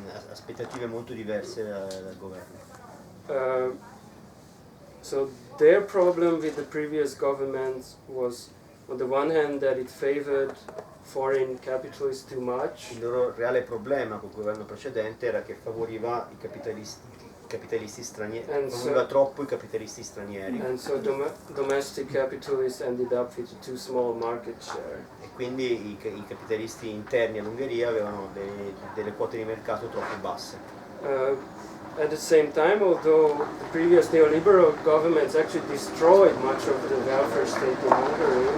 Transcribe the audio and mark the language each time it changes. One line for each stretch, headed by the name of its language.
Italian: aspettative molto diverse dal governo.
English: So their problem with the previous governments was, on the one hand, that it favored foreign capitalists too much,
Italian: Il loro reale problema col governo precedente era che favoriva i capitalisti stranieri, favoriva troppo i capitalisti stranieri
English: and so domestic capitalists ended up with a too small market share.
Italian: e quindi i capitalisti interni all'Ungheria avevano delle quote di mercato troppo basse.
English: At the same time, although the previous neoliberal governments actually destroyed much of the welfare state in Hungary,